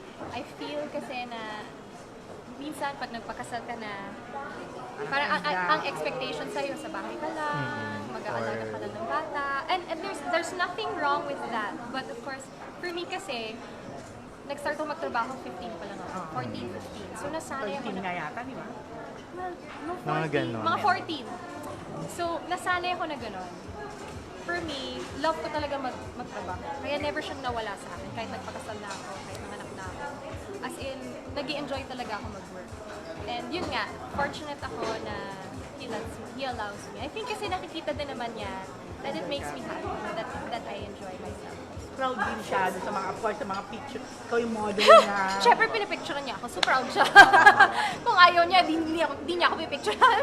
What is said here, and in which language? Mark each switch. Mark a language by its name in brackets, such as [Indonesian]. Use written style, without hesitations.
[Filipino] I feel kasi na minsan pag nagpakasal ka na, parang ang expectation sa'yo, sa bahay ka lang, mag-aalaga ka lang ng bata. [English] And there's nothing wrong with that. But of course, for me [Filipino] kasi, nag-start ako magtrabaho 15 pa lang ako. 14, 15. So nasanay ako 13 nga yata, di ba? Well, no, 14. Mga ganon. Mga 14. So, nasanay ako na gano'n. for me, love ko talaga magtrabaho. Kaya never siyang nawala sa akin, kahit nagpakasal na ako, kahit nanganak na ako. As in, nag-i-enjoy talaga ako mag-work. And yun nga, fortunate ako na [English] he allows me. I think [Filipino] kasi nakikita din naman niya [English] that it makes me happy, that I enjoy myself. [Filipino] Proud din siya dun sa mga, of course, sa mga picture. Ikaw yung model na... Siyempre, pinipicturean niya ako. So proud siya. Kung ayaw niya, di niya ako pipicturean.